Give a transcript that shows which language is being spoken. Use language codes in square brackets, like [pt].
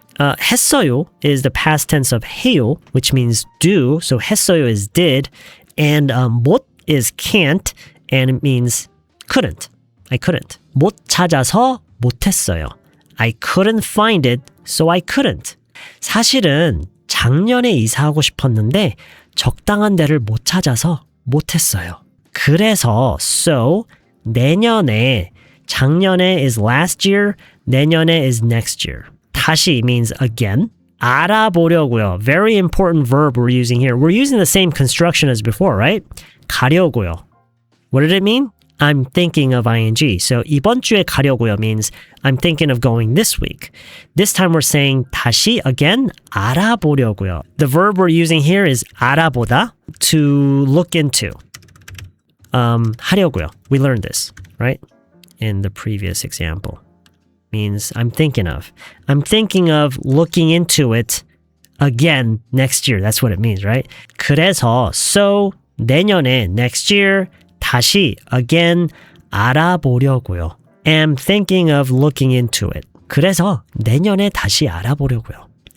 [en] 했어요 is the past tense of 해요, which means do. So 했어요 is did. And 못 is can't, and it means couldn't. I couldn't. [ko] 못 찾아서 못했어요. [en] I couldn't find it, so I couldn't. [ko] 사실은 작년에 이사하고 싶었는데 적당한 데를 못 찾아서 못했어요. [en] 그래서 so [ko] 내년에 작년에 [en] is last year, 내년에 is next year. 다시 means again. [ko] 알아보려고요. [en] Very important verb we're using here. We're using the same construction as before, right? 가려고요. What did it mean? I'm thinking of ing. So [ko] 이번 주에 가려고요 [en] means I'm thinking of going this week. This time we're saying 다시 again 알아보려고요. The verb we're using here is 알아보다, to look into. 하려고요. We learned this, right? In the previous example. Means I'm thinking of. I'm thinking of looking into it again next year. That's what it means, right? [ko] 그래서 so 내년에 [en] next year [ko] 다시 again 알아보려고요. [en] Am thinking of looking into it. [ko] 그래서 내년에 다시 알아보려고요.